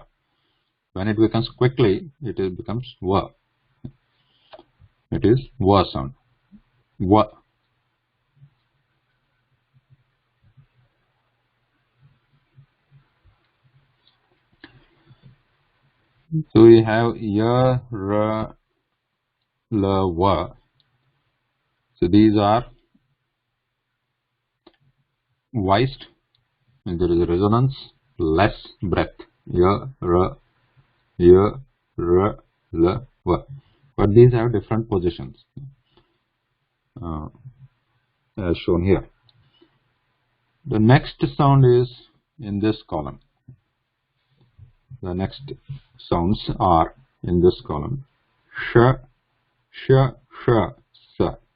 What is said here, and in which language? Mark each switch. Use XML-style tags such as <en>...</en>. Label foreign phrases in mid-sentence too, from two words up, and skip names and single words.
<en>When it becomes quickly, it becomes wa. It is wa sound. Wa. So we have ya, ra, la, wa. So these are voiced, and there is a resonance, less breath. Ya, ra, la, wa. But these have different positions, as shown here. The next sound is in this column. The next sounds are in this column. Sh, sh, sa.</en>